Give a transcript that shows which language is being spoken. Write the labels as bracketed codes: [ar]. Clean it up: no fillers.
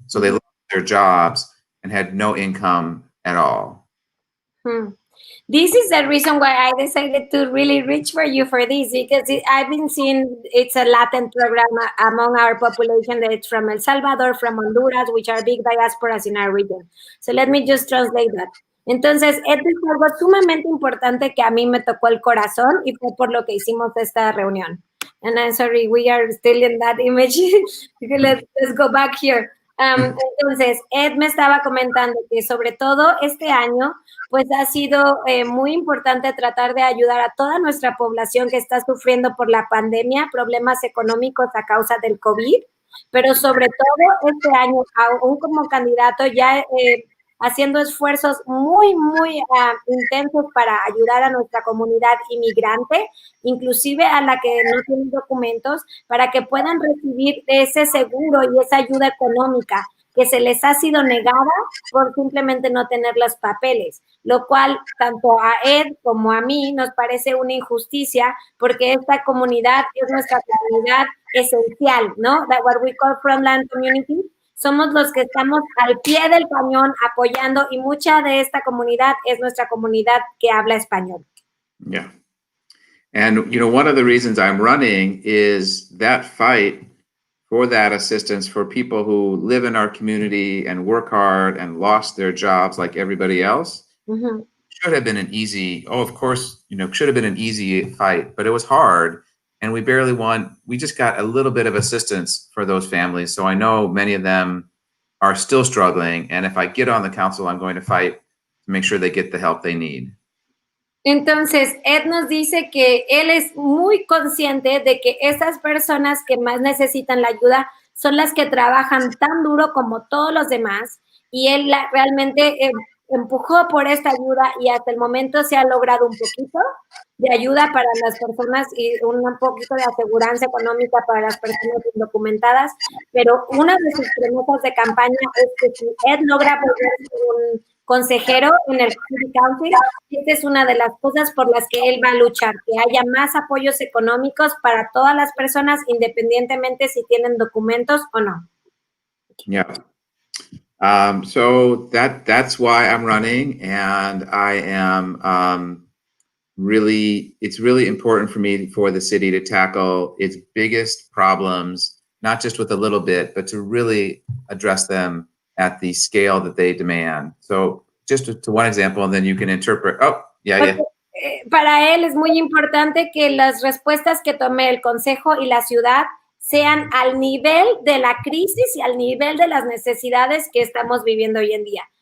[en] So they lost their jobs and had no income at all. This is the reason why I decided to really reach for you for this, because I've been seeing it's a Latin program among our population that it's from El Salvador, from Honduras, which are big diasporas in our region. So let me just translate that. [es] Entonces, esto es algo sumamente importante que a mí me tocó el corazón y fue por lo que hicimos esta reunión. [en] And I'm sorry, we are still in that image. Let's go back here. [es] Entonces, Ed me estaba comentando que sobre todo este año, pues ha sido muy importante tratar de ayudar a toda nuestra población que está sufriendo por la pandemia, problemas económicos a causa del COVID, pero sobre todo este año, aún como candidato ya haciendo esfuerzos muy, muy intensos para ayudar a nuestra comunidad inmigrante, inclusive a la que no tiene documentos, para que puedan recibir ese seguro y esa ayuda económica que se les ha sido negada por simplemente no tener los papeles, lo cual tanto a Ed como a mí nos parece una injusticia, porque esta comunidad es nuestra comunidad esencial, ¿no? [en] That what we call frontline community. [es] Somos los que estamos al pie del cañón apoyando, y mucha de esta comunidad es nuestra comunidad que habla español. [en] Yeah. And, you know, one of the reasons I'm running is that fight for that assistance for people who live in our community and work hard and lost their jobs like everybody else. Mm-hmm. Should have been an easy, should have been an easy fight, but it was hard. And we barely won. We just got a little bit of assistance for those families. So I know many of them are still struggling. And if I get on the council, I'm going to fight to make sure they get the help they need. [es] Entonces, Ed nos dice que él es muy consciente de que esas personas que más necesitan la ayuda son las que trabajan tan duro como todos los demás. Y él realmente empujó por esta ayuda, y hasta el momento se ha logrado un poquito de ayuda para las personas y un poquito de aseguranza económica para las personas indocumentadas, pero una de sus promesas de campaña es que si Ed logra volverse un consejero en el City Council, esta es una de las cosas por las que él va a luchar, que haya más apoyos económicos para todas las personas, independientemente si tienen documentos o no. [en] Yeah. So that's why I'm running, and I am it's really important for me for the city to tackle its biggest problems, not just with a little bit, but to really address them at the scale that they demand. So just to one example, and then you can interpret. Oh, yeah. [es] Para él es muy importante que las respuestas que tome el Consejo y la ciudad sean al nivel de la crisis y al nivel de las necesidades que estamos viviendo hoy en día.